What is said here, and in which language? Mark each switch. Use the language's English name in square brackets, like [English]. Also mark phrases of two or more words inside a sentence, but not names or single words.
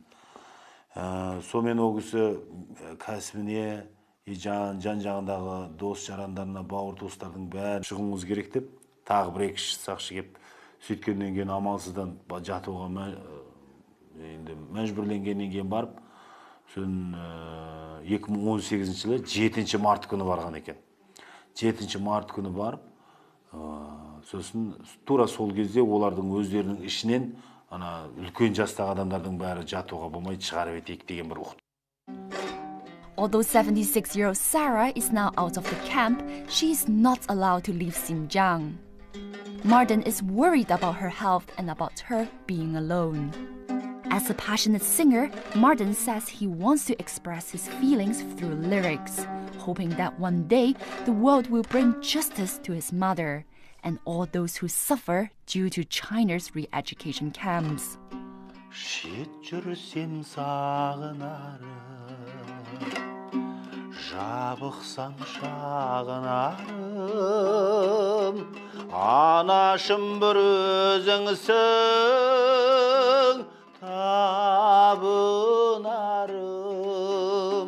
[Kazakh] Сонымен ол кісі кәсібіне, жан-жағындағы дос жарандарына, бауыр туыстардың бәрін шығуыңыз керек деп, тағы бір екі сақшы кеп, сөйткеннен кейін амалсыздан жатуға мәжбүрленгеннен кейін барып, 2018 жылы 7 март күні барған екен. 7 март күні барып, сосын тура сол кезде олардың өздерінің ішінен үлкен жастағы адамдардың бәрі жатуға болмайды, шығарып етейік деген бір ұқты. [English] Although 76-year-old Sarah is now out of the camp, she is not allowed to leave Xinjiang. Mardan is worried about her health and about her being alone. As a passionate singer, Mardan says he wants to express his feelings through lyrics, hoping that one day the world will bring justice to his mother, and all those who suffer due to China's re-education camps. [Kazakh] Шет жүрсем сағынарым, жабықсам шағынарым, анашым бір өзіңсің табынарым.